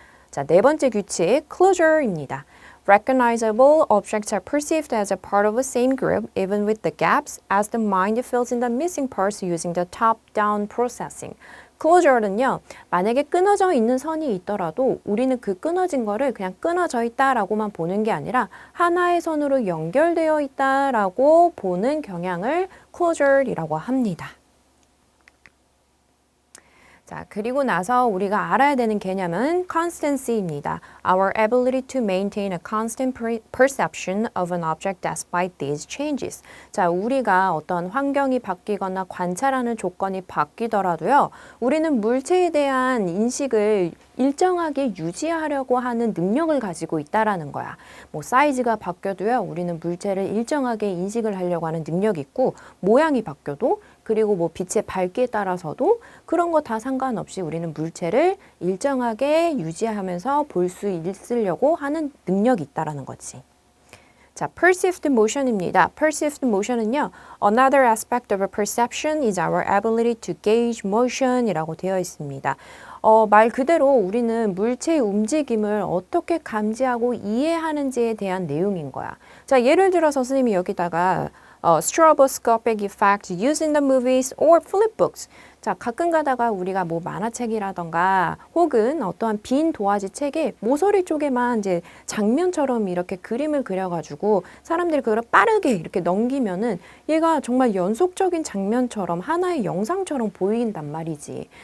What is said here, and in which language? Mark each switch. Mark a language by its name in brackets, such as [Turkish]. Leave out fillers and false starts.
[Korean] 자, 네 번째 규칙, closure입니다. [English] Recognizable objects are perceived as a part of the same group, even with the gaps, as the mind fills in the missing parts using the top-down processing. [Korean] closure는요, 만약에 끊어져 있는 선이 있더라도 우리는 그 끊어진 거를 그냥 끊어져 있다라고만 보는 게 아니라 하나의 선으로 연결되어 있다라고 보는 경향을 closure이라고 합니다. 자, 그리고 나서 우리가 알아야 되는 개념은 constancy입니다. [English] Our ability to maintain a constant perception of an object despite these changes. [Korean] 자, 우리가 어떤 환경이 바뀌거나 관찰하는 조건이 바뀌더라도요. 우리는 물체에 대한 인식을 일정하게 유지하려고 하는 능력을 가지고 있다라는 거야. 뭐 사이즈가 바뀌어도요. 우리는 물체를 일정하게 인식을 하려고 하는 능력이 있고 모양이 바뀌어도 그리고 뭐 빛의 밝기에 따라서도 그런 거 다 상관없이 우리는 물체를 일정하게 유지하면서 볼 수 있으려고 하는 능력이 있다라는 거지. 자, perceived motion입니다. perceived motion은요. [English] Another aspect of a perception is our ability to gauge motion [Korean] 이라고 되어 있습니다. 말 그대로 우리는 물체의 움직임을 어떻게 감지하고 이해하는지에 대한 내용인 거야. 자, 예를 들어서 선생님이 여기다가 [English] stroboscopic effect used in the movies or flip books. 자, [Korean] 자, 가끔 가다가 우리가 뭐 만화책이라던가 혹은 어떠한 빈 도화지 책에 모서리 쪽에만 이제 장면처럼 이렇게 그림을 그려가지고 사람들이 그걸 빠르게 이렇게 넘기면은 얘가 정말 연속적인 장면처럼 하나의 영상처럼 보인단 말이지.